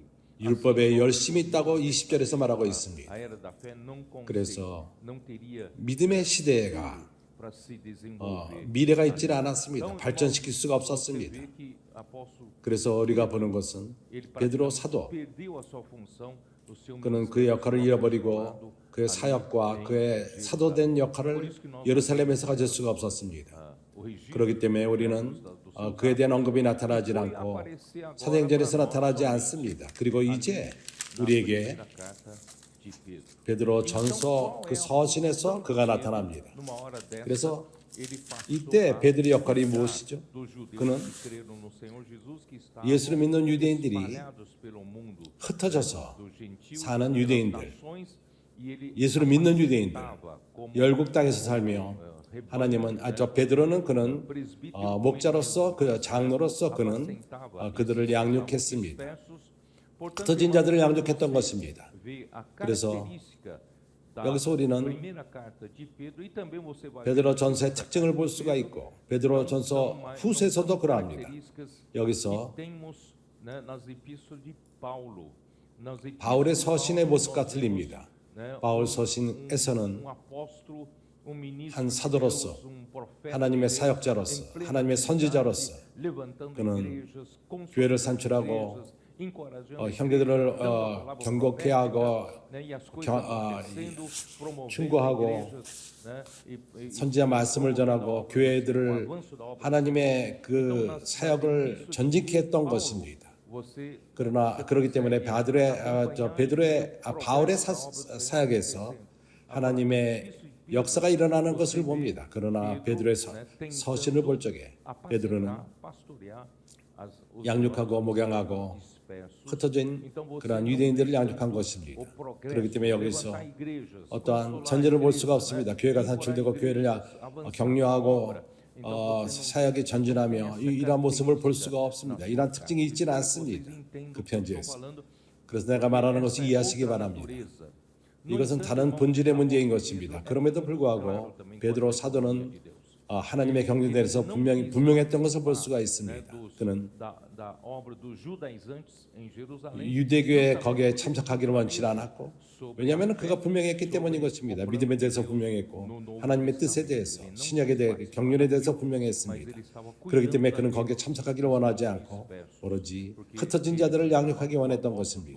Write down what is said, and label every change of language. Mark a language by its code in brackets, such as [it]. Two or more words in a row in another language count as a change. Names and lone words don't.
[ko] 율법에 열심히 있다고 20절에서 말하고 있습니다. [pt] A era da fé não [ko] 그래서 [pt] não teria [ko] 믿음의 시대가 [pt] para se desenvolver. [ko] 미래가 있질 않았습니다. 발전시킬 수가 [pt] Você [ko] 없었습니다. [pt] vê que apóstolo [ko] 그래서 우리가 보는 것은 [pt] ele [ko] 베드로 사도 [pt] perdeu a sua função, o seu [ko] 그는 그 역할을 잃어버리고 그의 사역과 그의 사도된 역할을 예루살렘에서 가질 수가 없었습니다. [pt] o registro [ko] 그렇기 때문에 우리는 그에 대한 언급이 나타나지 않고 사도행전에서 나타나지 않습니다. 그리고 이제 우리에게 [pt] da carta de Pedro. [ko] 베드로 전서 그 서신에서 그가 나타납니다. [pt] Numa hora dessa, [ko] 그래서 [pt] ele passou [ko] 이때 베드로의 역할이 무엇이죠? [pt] dos judeus [ko] 그는 [pt] que creram no Senhor Jesus que estavam [ko] 예수를 믿는 유대인들이 [pt] espalhados pelo mundo [ko] 흩어져서 [pt] dos gentios [ko] 사는 [pt] pelas [ko] 유대인들, [pt] nações, e ele [ko] 예수를 믿는 유대인들, [pt] estava como [ko] 열국 땅에서 살며 하나님은 저 베드로는 그는 목자로서 그 장로로서 그는 그들을 양육했습니다. [pt] dispersos. [ko] 흩어진 자들을 양육했던 것입니다. [pt] Vê a [ko] 그래서 [pt] característica da [ko] 여기서 우리는 [pt] primeira carta de Pedro e também você vai [ko] 베드로 전서의 특징을 볼 수가 있고 베드로 전서 후서에서도 그러합니다. [pt] características [ko] 여기서 [pt] que temos, né, nas epístolas de Paulo, nas epístolas [ko] 바울의 [pt] de [ko] 서신의 [pt] Paulo, [ko] 모습과 [pt] nós [ko] 틀립니다. [pt] vemos, né, [ko] 바울 서신에서는 [pt] apóstolo, ministro [ko] 한 [pt] de [ko] 사도로서, [pt] Deus, profeta [ko] 하나님의 [pt] de Deus, [ko] 사역자로서, [pt] em plena [ko] 하나님의 선지자로서 [pt] levantando [ko] 그는 [pt] igrejas, consolidando [ko] 교회를 산출하고 [pt] igrejas, encorajando [ko] 형제들을 [pt] igrejas, dando a palavra [ko] 경고케 하고 [pt] profética, né, e as coisas acontecendo, promovendo [ko] 충고하고 [pt] igrejas, né, e [ko] 선지자 말씀을 전하고 교회들을 하나님의 그 사역을 전직케 했던 것입니다. [pt] você [ko] 그러나 그렇기 때문에 바울의 사역에서 하나님의 역사가 일어나는 것을 봅니다. 그러나 베드로의 서신을 볼 적에 베드로는 [pt] pastorear os [ko] 양육하고 목양하고 [pt] dispersos. [ko] 흩어진 그러한 유대인들을 양육한 것입니다. 그렇기 때문에 여기서 어떠한 전제를 볼 수가 없습니다. 교회가 산출되고 교회를 격려하고 사역이 전진하며 이러한 모습을 볼 수가 없습니다. 이러한 특징이 있지는 않습니다. 그 편지에서. 그래서 내가 말하는 것을 이해하시기 바랍니다. 이것은 다른 본질의 문제인 것입니다. 그럼에도 불구하고 베드로 사도는 하나님의 경륜에 대해서 분명했던 것을 볼 수가 있습니다. 그는 [pt] da obra dos judaizantes em Jerusalém. [ko] 유대교에 거기에 참석하기를 원치 않았고, 왜냐하면 그가 분명했기 때문인 것입니다. 믿음에 대해서 분명했고 하나님의 뜻에 대해서, 신약에 대해 경륜에 대해서 분명했습니다. 그렇기 때문에 그는 거기에 참석하기를 원하지 않고 오로지 흩어진 자들을 양육하기 원했던 것입니다.